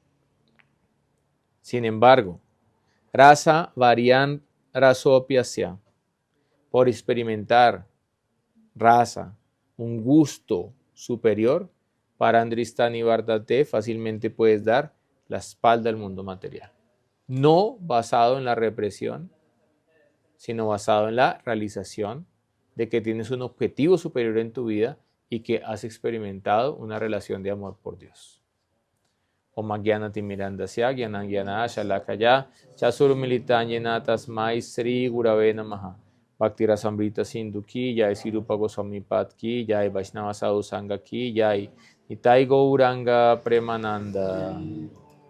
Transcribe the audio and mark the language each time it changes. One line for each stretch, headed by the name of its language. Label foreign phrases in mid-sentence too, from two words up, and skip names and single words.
Spanish: Sin embargo,
Sanskrit: Rasa Varian Rasopiasya,
Spanish: por experimentar raza, un gusto superior, para
Sanskrit: Andristani Vardate
Spanish: fácilmente puedes dar la espalda al mundo material. No basado en la represión, sino basado en la realización de que tienes un objetivo superior en tu vida y que has experimentado una relación de amor por Dios.
Sanskrit: Om Gyanati Mirandasya Gyana Shalakaya Chasuru Militanyena Tasmai Sri Gurave Namaha Bhakti Rasamrita Sindhu
Hindi: ki Jai,
Sanskrit: Sirupa Goswami Pad
Hindi: ki Jai,
Sanskrit: Vaishnava Sadhu Sangha
Hindi: ki Jai,
Sanskrit: Nitai Gauranga Premananda.